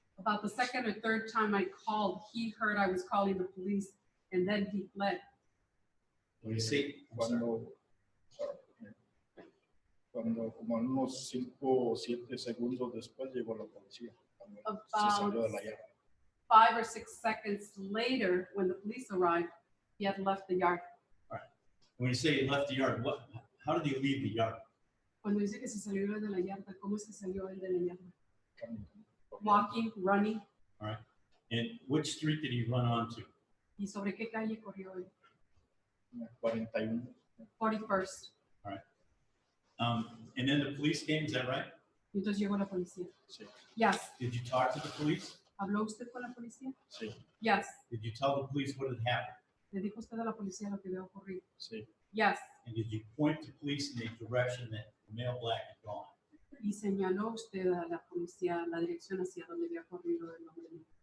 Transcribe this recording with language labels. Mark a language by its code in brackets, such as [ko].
[en] About the second or third time I called, he heard I was calling the police, and then he fled. When you say, [es] Cuando como en unos 5 o 7 segundos después llegó la policía. Se salió de la yarda. [en] 5 or 6 seconds later, when the police arrived, he had left the yard. all right. When you say he left the yard, how did he leave the yard? [es] Cuando dice que se salió de la yarda, ¿cómo es que salió él de la yarda? [en] Walking, running. All right. And which street did he run onto? [es] ¿Y sobre qué calle corrió él? 41. [en] 41st. And then the police came, is that right? [es] Y entonces llegó la policía. Sí. [en] Yes. Did you talk to the police? [es] ¿Habló usted con la policía? Sí. [en] Yes. Did you tell the police what had happened? [es] ¿Le dijo usted a la policía lo que había ocurrido? Sí. [en] Yes. And did you point the police in the direction that the male black had gone? [es] ¿Y señaló usted a la policía la dirección hacia donde había corrido el hombre negro?